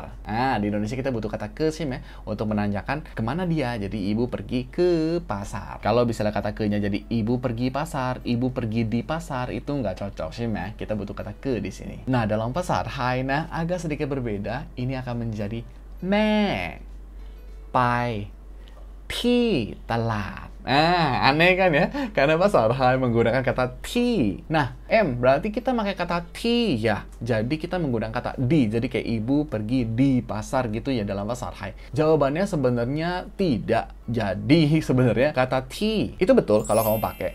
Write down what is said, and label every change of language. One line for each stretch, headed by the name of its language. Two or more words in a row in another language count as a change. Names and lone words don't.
Indonesian: Di Indonesia kita butuh kata ke sih ya, untuk menanyakan kemana dia. Jadi ibu pergi ke pasar. Kalau misalnya kata ke-nya jadi ibu pergi pasar, ibu pergi di pasar, itu nggak cocok sih ya. Kita butuh kata ke di sini. Nah, dalam bahasa Thai agak sedikit berbeda. Ini akan menjadi
Thai: แม่ ไป ที่ ตลาด.
Indonesian: Aneh kan ya? Karena bahasa Thai menggunakan kata ti. Nah, M berarti kita pakai kata ti ya. Jadi kita menggunakan kata di. Jadi kayak ibu pergi di pasar gitu ya dalam bahasa Thai. Jawabannya sebenarnya tidak. Jadi sebenarnya kata ti itu betul kalau kamu pakai.